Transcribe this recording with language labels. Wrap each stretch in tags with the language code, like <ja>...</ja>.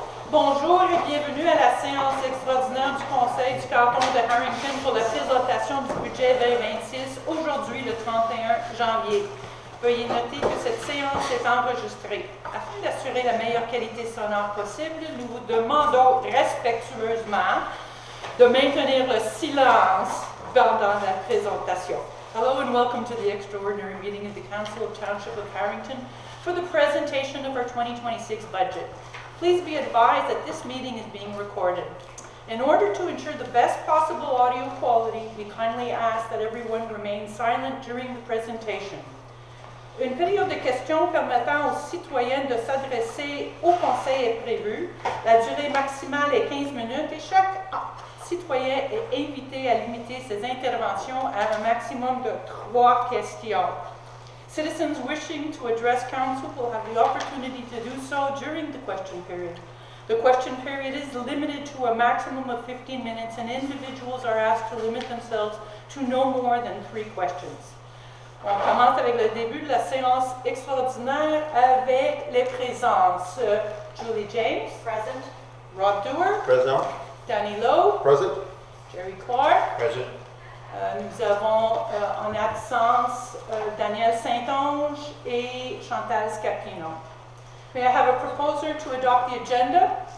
<fr>Bonjour et bienvenue à la séance extraordinaire du Conseil du canton de Harrington pour la présentation du budget 2026, aujourd'hui le 31 janvier. Veuillez noter que cette séance est enregistrée. Afin d'assurer la meilleure qualité sonore possible, nous vous demandons respectueusement de maintenir le silence pendant la présentation.</fr> <en>Hello and welcome to the extraordinary meeting of the Council of Township of Harrington for the presentation of our 2026 budget. Please be advised that this meeting is being recorded. In order to ensure the best possible audio quality, we kindly ask that everyone remain silent during the presentation.</en> <fr>Une période de questions permettant aux citoyens de s'adresser au Conseil est prévue. La durée maximale est 15 minutes et chaque citoyen est invité à limiter ses interventions à un maximum de 3 questions.</fr> <en>Citizens wishing to address council will have the opportunity to do so during the question period. The question period is limited to a maximum of 15 minutes and individuals are asked to limit themselves to no more than 3 questions.</en> <fr>On commence avec le début de la séance extraordinaire avec les présences.</fr> <en>Julie James. Present. Rob Dewar. Present. Danny Lowe. Present. Jerry Clark. Present.</en> <fr>Nous avons en absence Daniel Saint-Onge et Chantal Scapino.</fr> <en>May I have a proposer to adopt the agenda?</en>